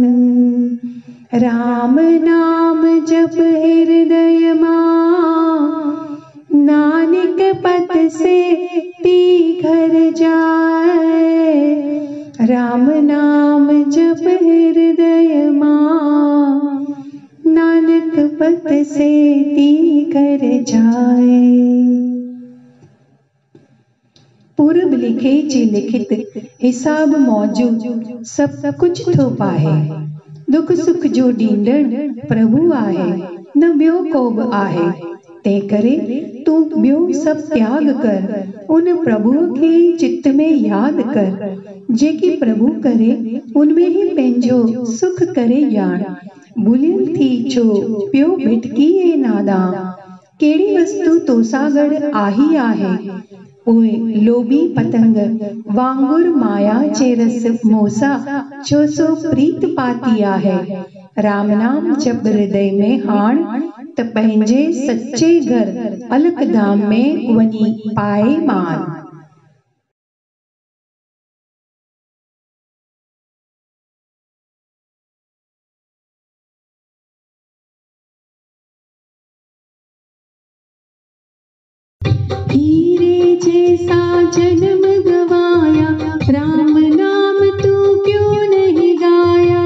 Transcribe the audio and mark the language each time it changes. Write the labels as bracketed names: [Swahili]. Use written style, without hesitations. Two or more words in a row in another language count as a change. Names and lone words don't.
[Sindhi] राम नाम जप हृदय मां, नानक पथ से ती घर जाए। राम नाम जप हृदय मां, नानक पथ से ती घर जाए। पूर्व लिखे जी लिखित हिसाब मौजूद सब कुछ थो पाहे। दुख सुख जो ॾींदड़ प्रभु आहे, न ॿियो को बि आहे। तंहिं करे तूं ॿियो सभु त्याग कर, उन प्रभुअ खे चित्त में यादि कर। जेकी प्रभु करे उनमें ही पंहिंजो सुख करे ॼाण। भुलियल थी छो पियो भिटकी ए नादां, कहिड़ी वस्तु तोसां गॾु आही आहे। उहे लोभी पतंग वांगुर माया जे रस मोसा छो सो प्रीत पाती आहे। राम नाम जप हृदय में हाण, त पंहिंजे सच्चे घर अलख धाम में वञी पाए मान। [Hindi] हीरे जैसा जन्म गवाया, राम नाम तू क्यों नहीं गाया।